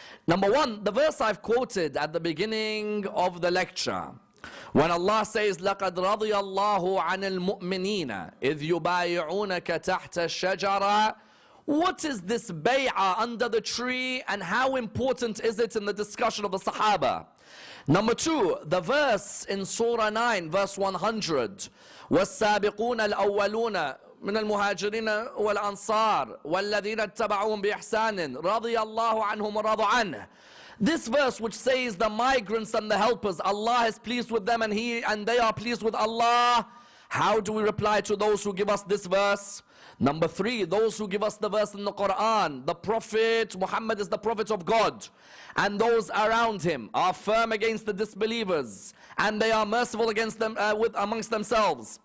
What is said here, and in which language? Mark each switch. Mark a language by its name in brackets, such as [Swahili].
[English] Number one, the verse I've quoted at the beginning of the lecture, when Allah says, [Arabic] لَقَدْ رَضِيَ اللَّهُ عَنِ الْمُؤْمِنِينَ إِذْ يُبَايِعُونَكَ تَحْتَ الشَّجَرَةِ. [English] What is this bay'ah under the tree and how important is it in the discussion of the Sahaba? Number two, the verse in Surah 9, verse 100. [Arabic] وَالسَّابِقُونَ الْأَوَّلُونَ من المهاجرين والأنصار والذين اتبعوهم بإحسان رضي الله عنهم ورضوا عنه. [English] This verse which says the migrants and the helpers, Allah is pleased with them and they are pleased with Allah. How do we reply to those who give us this verse? Number three, those who give us the verse in the Quran, the Prophet Muhammad is the Prophet of God, and those around him are firm against the disbelievers, and they are merciful against them amongst themselves.